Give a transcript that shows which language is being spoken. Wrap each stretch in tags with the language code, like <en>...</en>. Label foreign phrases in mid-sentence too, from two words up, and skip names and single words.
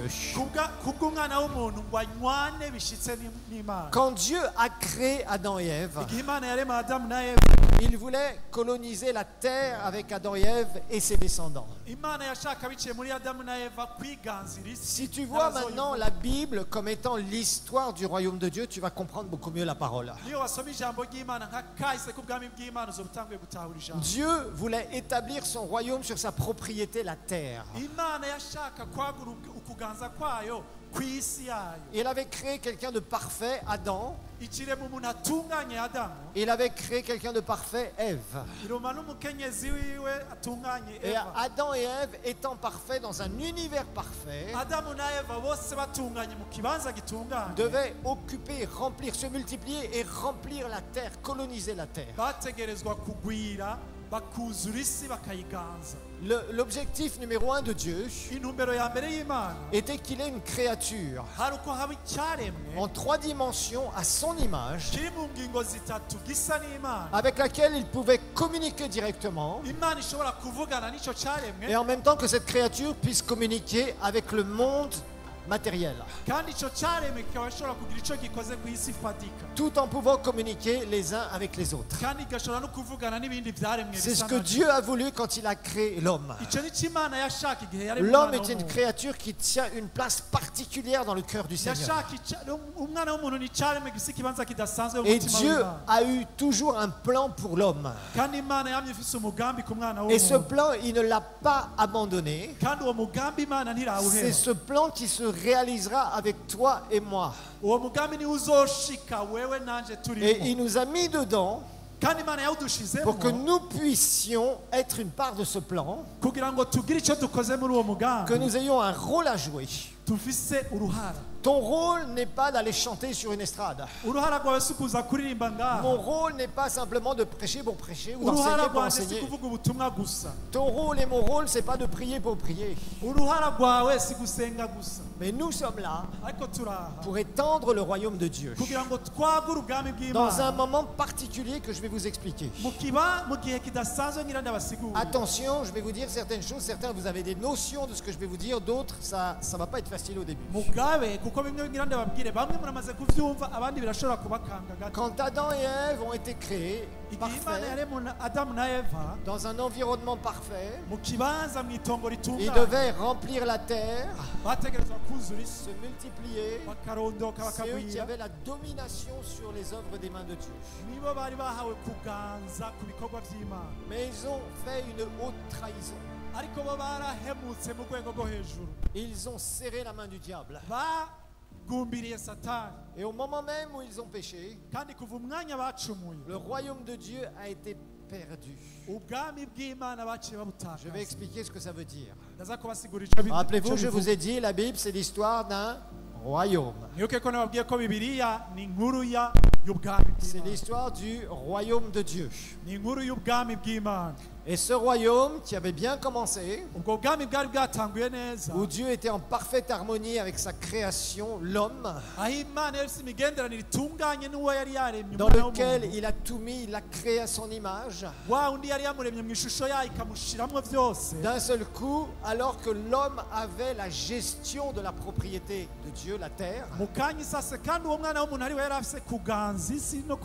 <rn>kubw'umwana w'umuntu ngo anywane bishitse n'imana</rn> <fr>Quand Dieu a créé Adam et Ève,</fr> <rn>igihe imana yarema adamu na eva</rn> <fr>il voulait coloniser la terre avec Adam et Ève et ses descendants.</fr> <rn>imana yashaka biciye muri adamu na eva kwiganzira isi</rn> <fr>Si tu vois maintenant la Bible comme étant l'histoire du royaume de Dieu, tu vas comprendre beaucoup mieux la parole.</fr> <rn>niyo wasoma ijambo ry'imana nka kahise k'ubwami bw'imana uzoba utanguye gutahura ijambo</rn> <fr>Dieu voulait établir son royaume sur sa propriété, la terre.</fr> <rn>imana yashaka kwagura ukuganza kwayo ku isi yayo</rn> <fr>Il avait créé quelqu'un de parfait, Adam.</fr> <rn>ikirema umuntu atunganye adamu</rn> <fr>Il avait créé quelqu'un de parfait, Ève.</fr> <rn>iroma n'umukenyezi wiwe atunganye</rn> <fr>Et</fr> <rn>eva</rn> <fr>Adam et Ève étant parfaits dans un univers parfait,</fr> <rn>adamu na eva bose batunganye mu kibanza gitunganye</rn> <fr>devaient occuper, remplir, se multiplier et remplir la terre, coloniser la terre.</fr> <rn>bategerezwa kugwira bakuzura isi bakayiganza</rn> <fr>L'objectif numéro 1 de Dieu</fr> <rn>intumbero ya mbere y'imana</rn> <fr>était qu'il ait une créature</fr> <rn>hari uko haba icyaremwe</rn> <fr>en 3 dimensions à son image,</fr> <rn>kiri mu ngingo zitatu gisa n'imana</rn> <fr>avec laquelle il pouvait communiquer directement,</fr> <rn>imana ishobora kuvugana n'icyo cyaremwe</rn> <fr>et en même temps que cette créature puisse communiquer avec le monde matériel,</fr> <rn>kandi icyo cyaremwe kikaba gishobora kugira icyo gikoze ku isi ifatika</rn> <fr>tout en pouvant communiquer les uns avec les autres.</fr> <rn>kandi igashobora no kuvugana n'ibindi byaremwe</rn> <fr>C'est ce</fr> <rn>bisa</rn> <fr>que</fr> <rn>nabyo.</rn> <fr>Dieu a voulu quand il a créé l'homme.</fr> <rn>icyo ni cyo imana yashaka igihe yaremye</rn> <fr>L'homme</fr> <rn>umwana</rn> <fr>est une</fr> <rn>w'umuntu.</rn> <fr>créature qui tient une place particulière dans le cœur du Seigneur.</fr> <rn>yashaka umwana w'umuntu ni icyaremwe gifite ikibanza kidasanzwe mu</rn> <fr>Et</fr> <rn>mutima</rn> <fr>Dieu</fr> <rn>w'imana</rn> <fr>a eu toujours un plan pour l'homme.</fr> <rn>kandi imana yamye ifite umugambi ku mwana</rn> <fr>Et ce</fr> <rn>w'umuntu</rn> <fr>plan, il ne l'a pas abandonné.</fr> <rn>kandi uwo mugambi imana</rn> <fr>C'est</fr> <rn>ntirawuheba</rn> <fr>ce plan qui se réalisera avec toi et moi.</fr> <rn>uwo mugambi niwo uzoshika wewe nanje</rn> <fr>Et</fr> <rn>turimo</rn> <fr>il nous a mis dedans</fr> <rn>kandi imana yawudushizemo</rn> <fr>pour que nous puissions être une part de ce plan,</fr> <rn>kugira ngo tugire icyo dukoze muri uwo mugambi</rn> <fr>que nous ayons un rôle à jouer.</fr> <rn>tufise uruhara.</rn> <fr>Ton rôle n'est pas d'aller chanter sur une estrade.</fr> <rn>uruhara rwawe si ukuza kuririmba ngaha.</rn> <fr>Mon rôle n'est pas simplement de prêcher pour prêcher ou</fr> <rn>uruhara</rn> <fr>d'enseigner pour</fr> <rn>rwanjye si</rn> <fr>enseigner.</fr> <rn>kuvuga ubutumwa gusa.</rn> <fr>Ton rôle et mon rôle, c'est pas de prier pour prier.</fr> <rn>uruhara rwawe si gusenga gusa.</rn> <fr>Mais nous sommes là</fr> <rn>ariko turaha</rn> <fr>pour étendre le royaume de Dieu.</fr> <rn>kugira ngo twagure ubwami</rn> <fr>Dans un</fr> <rn>bw'imana</rn> <fr>moment particulier que je vais vous expliquer.</fr> <rn>mu gihe kidasanzwe ngira ndabasigurira.</rn> <fr>Attention, je vais vous dire certaines choses. Certains, vous avez des notions de ce que je vais vous dire. D'autres, ça va pas être facile au début.</fr> <rn>mugabe kuko bimwe ngira ndababwire bamwe muramaze kuvyumva abandi birashobora kubakanga gato.</rn> <fr>Quand Adam et Ève ont été créés,</fr> <rn>igihe imana</rn> <fr>parfaits,</fr> <rn>yaremye adamu na eva</rn> <fr>dans un environnement parfait,</fr> <rn>mu kibanza mu itongo</rn> <fr>ils</fr> <rn>ritunganye</rn> <fr>devaient remplir la terre,</fr> <rn>bategerezwa kuzura isi</rn> <fr>se multiplier.</fr> <rn>bakarondoka</rn> <fr>C'est eux qui</fr> <rn>bakagwira.</rn> <fr>avaient la domination sur les œuvres des mains de Dieu.</fr> <rn>nibo bari bahawe kuganza ku bikorwa by'imana,</rn> <fr>Mais ils ont fait une haute trahison.</fr> <rn>ariko bo barahemutse mu rwego rwo hejuru,</rn> <fr>Ils ont serré la main du diable.</fr> <rn>bagumbiriye satani.</rn> <fr>Et au moment même où ils ont péché,</fr> <rn>kandi kuva umwanya bacumuye</rn> <fr>le royaume de Dieu a été perdu.</fr> <rn>ubwami bw'imana baciye</rn> <fr>Je vais</fr> <rn>babutakaza.</rn> <fr>expliquer ce que ça veut dire.</fr> <rn>ndaza kubasigurira icyo</rn> <fr>Rappelez-vous, je</fr> <rn>bivuga.</rn> <fr>vous ai dit, la Bible, c'est l'histoire d'un royaume.</fr> <rn>mwibuke ko nababwiye ko bibiliya ni inkuru y'ubwami</rn> <fr>C'est</fr> <rn>bw'imana,</rn> <fr>l'histoire du royaume de Dieu.</fr> <rn>ni inkuru y'ubwami bw'imana.</rn> <fr>Et ce royaume qui avait bien commencé,</fr> <rn>ubwo bwami bwari bwatanguye neza,</rn> <fr>où Dieu était en parfaite harmonie avec sa création, l'homme,</fr> <rn>aho imana yari ifite imigenderanire itunganye n'uwo yari yaremye</rn> <fr>dans</fr> <rn>umwana</rn> <fr>lequel</fr> <rn>w'umuntu.</rn> <fr>il a tout mis, il l'a créé à son image.</fr> <rn>wa undi yari yamuremye mu ishusho yayo ikamushyiramo byose.</rn> <fr>D'un seul coup, alors que l'homme avait la gestion de la propriété de Dieu, la terre,</fr> <rn>mu kanya isase kandi uwo mwana w'umuntu ari we yari afite kuganza isi no</rn>